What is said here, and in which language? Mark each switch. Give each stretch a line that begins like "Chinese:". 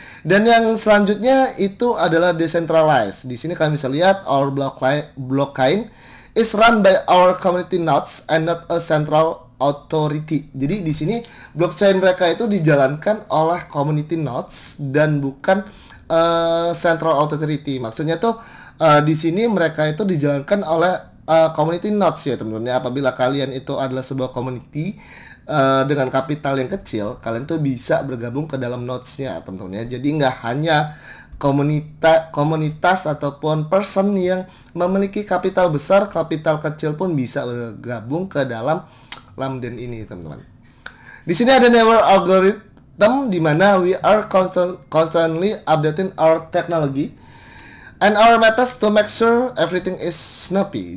Indonesian: Dan yang selanjutnya itu adalah decentralized. Di sini kalian bisa lihat
English: our blockchain is run by our community nodes and not a central authority.
Indonesian: Jadi di sini blockchain mereka itu dijalankan oleh community nodes dan bukan central authority. Maksudnya tuh di sini mereka itu dijalankan oleh community nodes ya teman-teman. Apabila kalian itu adalah sebuah community dengan kapital yang kecil, kalian tuh bisa bergabung ke dalam nodes-nya teman-teman ya. Jadi nggak hanya komunitas ataupun person yang memiliki kapital besar, kapital kecil pun bisa bergabung ke dalam Lamden ini teman-teman. Di sini ada
English: newer algorithm,
Indonesian: di mana
English: we are constantly updating our technology and our methods to make sure everything is snappy.